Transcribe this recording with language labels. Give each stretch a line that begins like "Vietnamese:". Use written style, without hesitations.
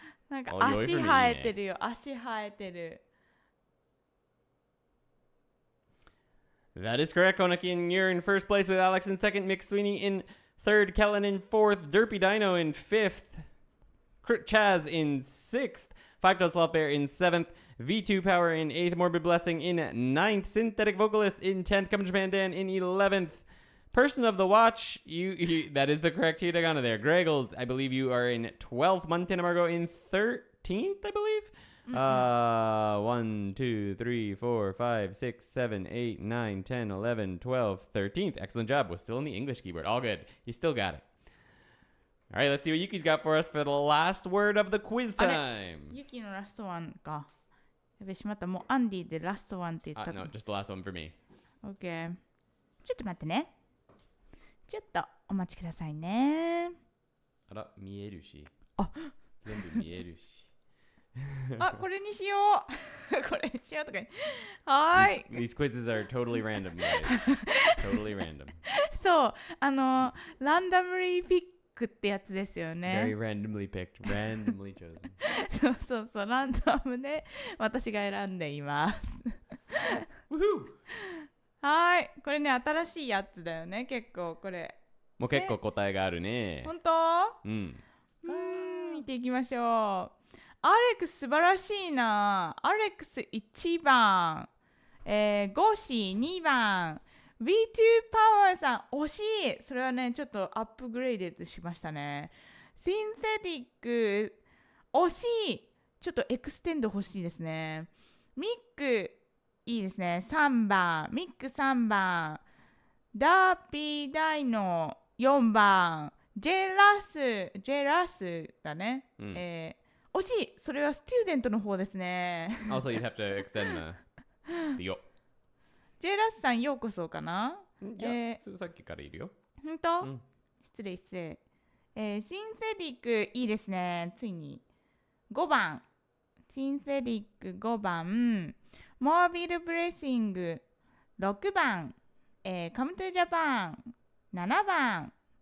Japanese: なんか足生えてるよ、足生えてる。
English: That is correct, Konakin. You're in first place with Alex in second, Mick Sweeney in third, Kellen in fourth, Derpy Dino in fifth, Chaz in sixth, 5 Sloth Bear in seventh, V2 Power in 8th, Morbid Blessing in 9th, Synthetic Vocalist in 10th, Come Japan Dan in 11th, Person of the Watch, you that is the correct hiragana there. Greggles, I believe you are in 12th, Montana Margo in 13th, I believe. 1, 2, 3, 4, 5, 6, 7, 8, 9, 10, 11, 12, 13th. Excellent job. Was still in the English keyboard. All good. You still got it. All right, let's see what Yuki's got for us for the last word of the quiz time.
Japanese: Yuki のラストワンか。やべしまった。もうアンディでラストワンって言った。
English: No, just the last one for me.
Japanese: OK。 ちょっと待ってね。ちょっとお待ちくださいね。あら、見えるし。あ、全部見えるし。あ、これにしよう。これにしようとか。はい。
English: These quizzes are totally random, guys. Totally random.
Japanese: そう、ランダムリーピックってやつですよね。
English: Very randomly picked, randomly chosen.
Japanese: そうそうそう、ランダムで私が選んでいます。
English: Woohoo!
Japanese: はい、これね、新しいやつだよね、結構これ。もう結構答えがあるね。本当？うん。見ていきましょう。アレックス素晴らしいな。アレックス1番、ゴシ2番、V2 パワーさん惜しい。それはね、ちょっとアップグレードしましたね。シンセティック惜しい。ちょっとエクステンド欲しいですね。ミックいいですね。 3番、ミック3番、ダーピーダイノ4番、J ラスだね。惜しい。それはスチューデントの方ですね。
English: Also, you'd have to extend the yo.
Japanese: J ラスさんようこそかな。さっきからいるよ。本当？失礼。シンセティックいいですね。ついに5番。シンセティック5番。モービルブレッシング6番。カムトゥジャパン7番。